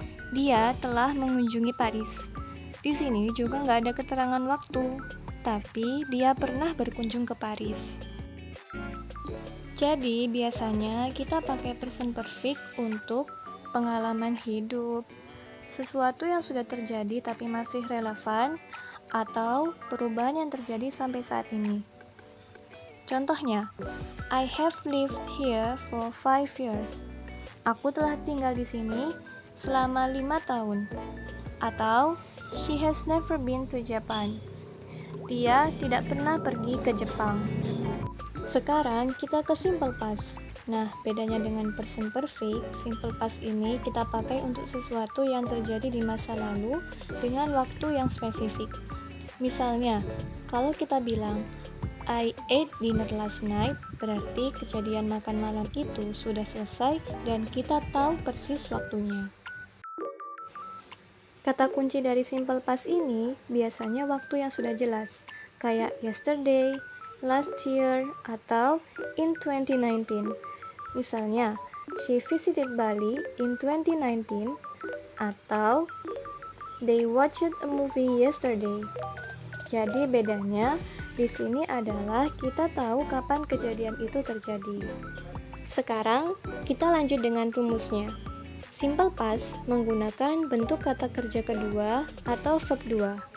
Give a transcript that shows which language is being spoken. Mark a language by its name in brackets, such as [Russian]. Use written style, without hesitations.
[Indonesian] Dia telah mengunjungi Paris. Di sini juga nggak ada keterangan waktu, tapi dia pernah berkunjung ke Paris. Jadi biasanya kita pakai present perfect untuk pengalaman hidup, sesuatu yang sudah terjadi tapi masih relevan, atau perubahan yang terjadi sampai saat ini. Contohnya, [English] I have lived here for 5 years. [Indonesian] Aku telah tinggal di sini selama 5 tahun. Atau, [English] she has never been to Japan. [Indonesian] Dia tidak pernah pergi ke Jepang. Sekarang kita ke simple past. Nah, bedanya dengan present perfect, simple past ini kita pakai untuk sesuatu yang terjadi di masa lalu dengan waktu yang spesifik. Misalnya, kalau kita bilang, [English] I ate dinner last night, [Indonesian] berarti kejadian makan malam itu sudah selesai dan kita tahu persis waktunya. Kata kunci dari simple past ini biasanya waktu yang sudah jelas, kayak [English] yesterday, last year, [Indonesian] atau [English] in 2019. [Indonesian] Misalnya, [English] she visited Bali in 2019, [Indonesian] atau [English] they watched a movie yesterday. [Indonesian] Jadi bedanya di sini adalah kita tahu kapan kejadian itu terjadi. Sekarang kita lanjut dengan rumusnya. Simple past menggunakan bentuk kata kerja kedua atau verb 2.